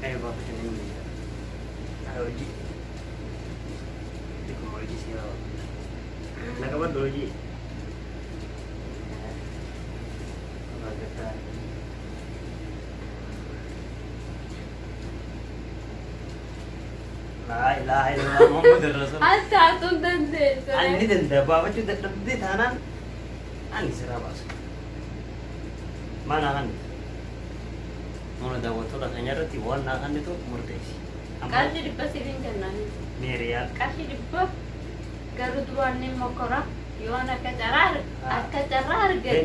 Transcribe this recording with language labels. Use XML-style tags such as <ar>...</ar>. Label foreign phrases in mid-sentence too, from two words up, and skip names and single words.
<om>baafachuu ni miidha haa hojii akkuma hojii si baafata na qabadhu hojii</om> <ar>لا إله إلا الله محمد رسول</ar> <om>achaatuun dandeessu ani danda'a baafachuu dadhabdee taanaan ani siraa baasu maanaa kan mana daawwattoota keenya irratti waan naa kannitu murteessi qarshii dhibba sibiin kennanii meeriyaa qarshii dhibba garuu duraan ni mokora yoon akka carraa argate</om>